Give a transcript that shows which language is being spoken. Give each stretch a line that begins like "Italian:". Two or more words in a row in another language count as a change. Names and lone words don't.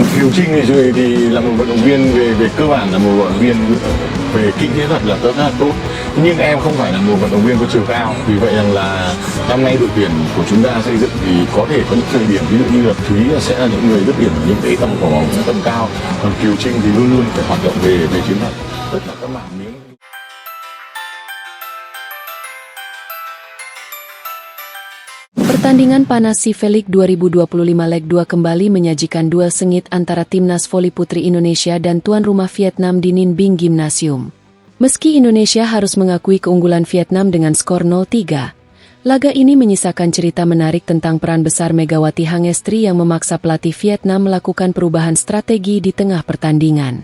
Vietnamese: Trinh thì là một vận động viên về cơ bản là một vận động viên về kỹ kỹ thuật là rất là tốt, nhưng em không phải là một vận động viên có chiều cao. Vì vậy rằng là năm nay đội tuyển của chúng ta xây dựng thì có thể có những thời điểm ví dụ như là Thúy sẽ là những người rất điểm ở những cái tầm quả bóng tầm cao, còn Kiều Trinh thì luôn luôn phải hoạt động về chiến thuật, tất cả các mảng miếng.
Indonesian: Pertandingan panas SEA League 2025 Leg 2 kembali menyajikan duel sengit antara timnas voli putri Indonesia dan tuan rumah Vietnam di Ninh Binh Gymnasium. Meski Indonesia harus mengakui keunggulan Vietnam dengan skor 0-3, laga ini menyisakan cerita menarik tentang peran besar Megawati Hangestri yang memaksa pelatih Vietnam melakukan perubahan strategi di tengah pertandingan.